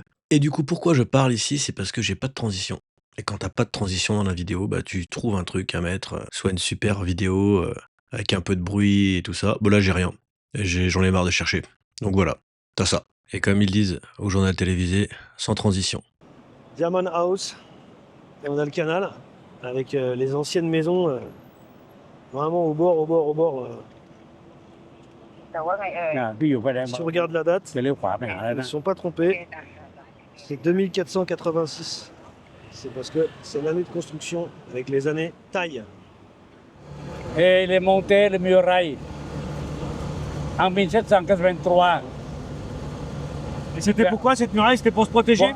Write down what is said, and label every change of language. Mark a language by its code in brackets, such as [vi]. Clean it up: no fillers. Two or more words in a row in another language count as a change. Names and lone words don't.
[fr] Et du coup, pourquoi je parle ici? C'est parce que j'ai pas de transition. Et quand t'as pas de transition dans la vidéo, bah tu trouves un truc à mettre, soit une super vidéo avec un peu de bruit et tout ça. Bon là j'ai rien. J'en ai marre de chercher. Donc voilà, t'as ça. Et comme ils disent au journal télévisé, sans transition. Diamond House, et on a le canal avec les anciennes maisons vraiment au bord. [vi] Ví dụ vậy [fr] Si on regarde la date, c'est le [vi] khóa này [fr] ils ne sont pas trompés, c'est 2486. C'est parce que c'est l'année de construction avec les années taille. Et il est monté le muraille en 1783 Et c'était pourquoi cette muraille? C'était pour se protéger?